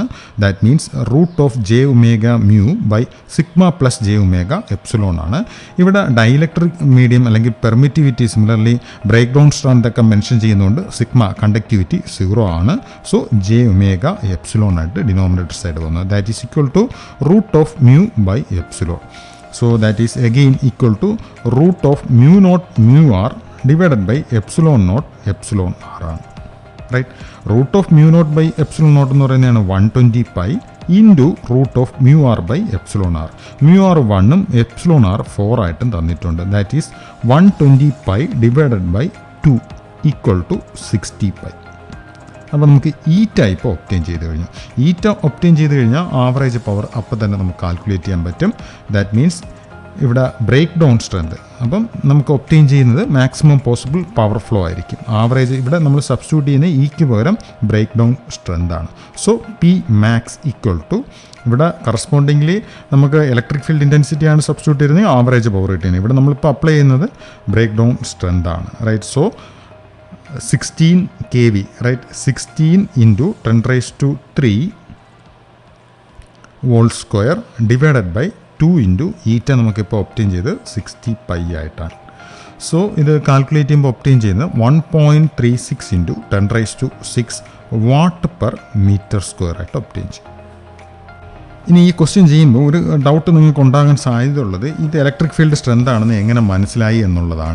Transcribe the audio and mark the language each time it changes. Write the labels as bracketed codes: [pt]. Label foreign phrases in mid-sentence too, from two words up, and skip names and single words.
[en] that means √J⍵μ/σ+J⍵ε ആണ്. [ml] ഇവിടെ [en] dielectric medium [ml] അല്ലെങ്കിൽ [en] permittivity similarly break down strength [ml] ഒക്കെ മെൻഷൻ ചെയ്യുന്നതുകൊണ്ട് [en] sigma conductivity [ml] 0 ആണ്. സോ J⍵ε ആയിട്ട് [en] denominator side [ml] വന്നു. [en] that is equal to √μ/ε. So that is again equal to √μ0μr divided by ε0 ε r ആണ്, റൈറ്റ്. [ml] √μ0/ε0 എന്ന് പറയുന്നതാണ് 120π ഇൻറ്റു √μr/ε0. μr 1ഉം ε0 4 ആയിട്ടും തന്നിട്ടുണ്ട്. [en] that is 120π divided by 2 equal to 60π. [ml] അപ്പോൾ നമുക്ക് ഈറ്റ ഇപ്പോൾ ഒബ്റ്റെയിൻ ചെയ്ത് കഴിഞ്ഞാൽ [en] average power [ml] അപ്പോൾ തന്നെ നമുക്ക് കാൽക്കുലേറ്റ് ചെയ്യാൻ പറ്റും. [en] that means [ml] ഇവിടെ [en] break down strength [ml] അപ്പം നമുക്ക് ഒബ്റ്റെയിൻ ചെയ്യുന്നത് [en] maximum possible power flow [ml] ആയിരിക്കും. ആവറേജ് ഇവിടെ നമ്മൾ സബ്സ്റ്റിറ്റ്യൂട്ട് ചെയ്യുന്ന ഈക്ക് പകരം [en] break down strength [ml] ആണ്. [en] so P max equal to [ml] ഇവിടെ കറസ്പോണ്ടിംഗ്ലി നമുക്ക് [en] electric field [ml] ഇൻറ്റൻസിറ്റിയാണ് സബ്സ്റ്റിറ്റ്യൂട്ട് ചെയ്യുന്നത്, [en] average power [ml] കിട്ടുന്നത്. ഇവിടെ നമ്മളിപ്പോൾ അപ്ലൈ ചെയ്യുന്നത് [en] break down strength [ml] ആണ്, റൈറ്റ്. [en] so 16 kV, right, 16 into 10⁻³ whole square divided by 2 into [ml] ഈറ്റ നമുക്കിപ്പോൾ ഒബ്റ്റെയിൻ ചെയ്ത് 60π ആയിട്ടാണ്. സോ ഇത് കാൽക്കുലേറ്റ് ചെയ്യുമ്പോൾ ഒബ്റ്റെയിൻ ചെയ്യുന്നത് 1.36 into 10⁻6 [en] watt per meter square [ml] ആയിട്ട് ഒബ്റ്റെയിൻ ചെയ്യും. ഇനി ഈ ക്വസ്റ്റ്യൻ ചെയ്യുമ്പോൾ ഒരു ഡൗട്ട് നിങ്ങൾക്ക് ഉണ്ടാകാൻ സാധ്യതയുള്ളത് ഇത് [en] electric field strength [ml] ആണെന്ന് എങ്ങനെ മനസ്സിലായി എന്നുള്ളതാണ്.